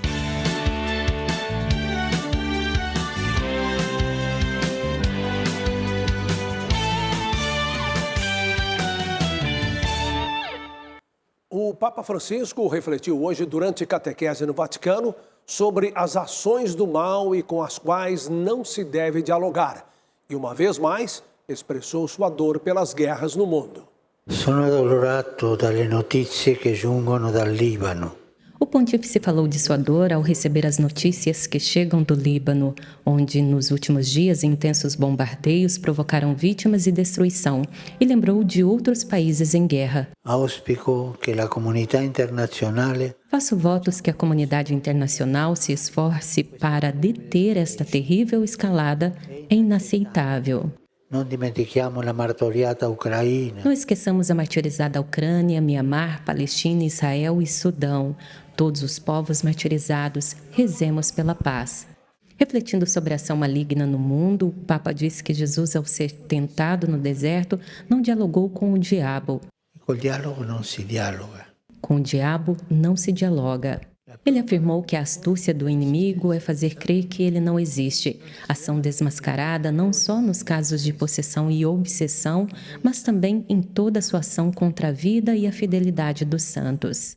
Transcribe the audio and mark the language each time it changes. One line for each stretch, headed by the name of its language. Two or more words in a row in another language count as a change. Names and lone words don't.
Portuguese: O Papa Francisco refletiu hoje durante catequese no Vaticano sobre as ações do mal e com as quais não se deve dialogar. E uma vez mais, expressou sua dor pelas guerras no mundo.
Italian: Sono addolorato dalle notizie che giungono dal Libano.
Portuguese: O pontífice falou de sua dor ao receber as notícias que chegam do Líbano, onde nos últimos dias intensos bombardeios provocaram vítimas e destruição, e lembrou de outros países em guerra.
Italian: Auspico che la comunità internazionale
Portuguese: Faço votos que a comunidade internacional se esforce para deter esta terrível escalada. É inaceitável.
Italian: non dimentichiamo la martoriata Ucraina.
Portuguese: Não esqueçamos a martirizada Ucrânia, Mianmar, Palestina, Israel e Sudão. Todos os povos martirizados, rezemos pela paz. Refletindo sobre a ação maligna no mundo, o Papa disse que Jesus, ao ser tentado no deserto, não dialogou com o diabo.
Italian: Col dialogo non si dialoga.
Portuguese: Com o diabo não se dialoga. Ele afirmou que a astúcia do inimigo é fazer crer que ele não existe. Ação desmascarada não só nos casos de possessão e obsessão, mas também em toda a sua ação contra a vida e a fidelidade dos santos.